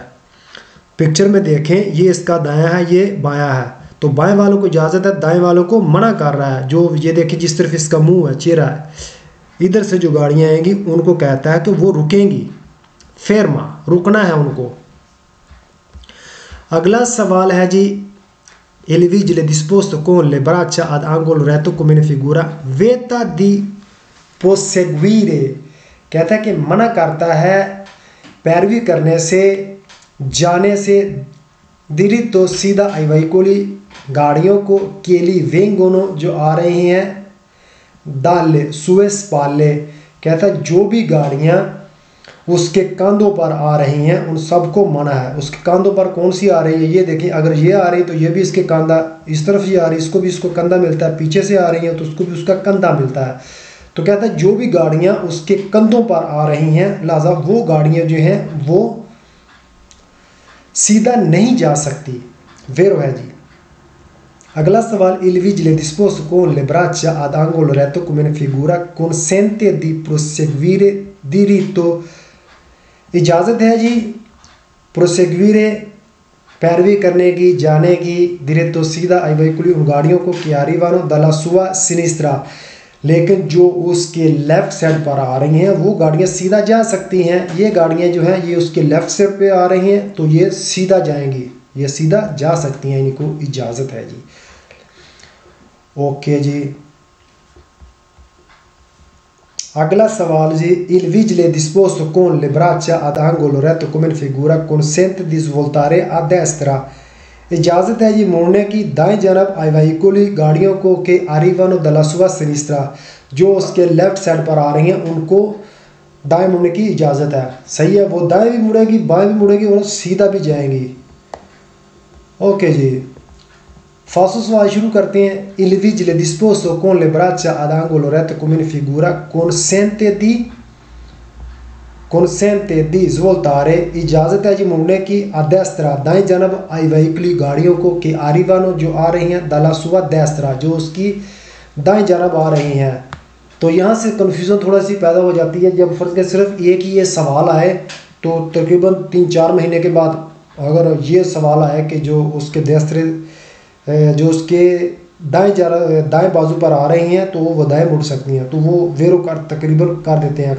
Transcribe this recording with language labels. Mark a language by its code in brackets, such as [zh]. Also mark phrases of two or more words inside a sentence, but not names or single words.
[hi] पिक्चर में देखें, ये इसका दायां है, ये बायां है, तो बाएं वालों को इजाज़त है, दाएं वालों को मना कर रहा है। जो ये देखें जिस तरफ इसका मुंह है, चेहरा है, इधर से जो गाड़ियाँ आएंगी उनको कहता है कि वो रुकेंगी। फेरमा, रुकना है उनको। अगला सवाल है जी, [it] il vigile disposto con le braccia ad angolo retto come ne figura vieta di proseguire, [hi] कहता है कि मना करता है पैरवी करने से, जाने से, diritto सीधा [it] ai veicoli [hi] गाड़ियों को केली vengono जो आ रही हैं, [it] dalle sue spalle, [hi] कहता है जो भी गाड़ियाँ उसके कंधों पर आ रही हैं उन सबको मना है। उसके कंधों पर कौन सी आ रही है, ये देखिए, अगर ये आ रही तो ये भी इसके कंधा, इस तरफ ये आ रही इसको भी इसको कंधा मिलता है, पीछे से आ रही है तो उसको भी उसका कंधा मिलता है। तो कहता है जो भी गाड़ियां उसके कंधों पर आ रही हैं, लिहाजा वो गाड़ियां जो हैं वो सीधा नहीं जा सकती। वेरो है जी। अगला सवाल, [it] il vigile disposto con le braccia ad angolo retto come in figura consente di proseguire diritto, [hi] इजाज़त है जी प्रोसेग्वीरे पैरवी करने की, जाने की, diritto सीधा [it] ai veicoli [hi] उन गाड़ियों को [it] che arrivano dalla sua sinistra, [hi] लेकिन जो उसके लेफ़्ट साइड पर आ रही हैं वो गाड़ियाँ सीधा जा सकती हैं। ये गाड़ियाँ जो हैं ये उसके लेफ़्ट साइड पे आ रही हैं तो ये सीधा जाएंगी, ये सीधा जा सकती हैं, इनको इजाज़त है जी। ओके जी। अगला सवाल जी, [it] il vigile disposto con le braccia ad angolo retto come in figura consente di svoltare a destra, [hi] इजाज़त है जी मुड़ने की दाएं जानब [it] ai veicoli [hi] गाड़ियों को के [it] arrivano dalla sua sinistra, [hi] जो उसके लेफ्ट साइड पर आ रही हैं उनको दाएं मुड़ने की इजाज़त है। सही है, वो दाएं भी मुड़ेगी, बाएं भी मुड़ेगी और सीधा भी जाएंगी। ओके जी, फासो सवाल शुरू करते हैं। [it] il vigile disposto con le braccia ad angolo retto come in figura consente di svoltare, [hi] इजाज़त है जी मुड़ने की [it] a destra [hi] दाएं जानब [it] ai veicoli [hi] गाड़ियों को कि arrivano जो आ रही हैं [it] dalla sua destra [hi] जो उसकी दाएं जानब आ रही हैं। तो यहाँ से कन्फ्यूज़न थोड़ा सी पैदा हो जाती है। जब फर्ज के सिर्फ एक ही ये सवाल आए तो तकरीबन 3-4 महीने के बाद अगर ये सवाल आए कि जो उसके देस्त्रे जो उसके दाएं बाजू पर आ रही हैं तो वो दाएं मुड़ सकती हैं, तो वो वेरो कर तकरीबन कर देते हैं।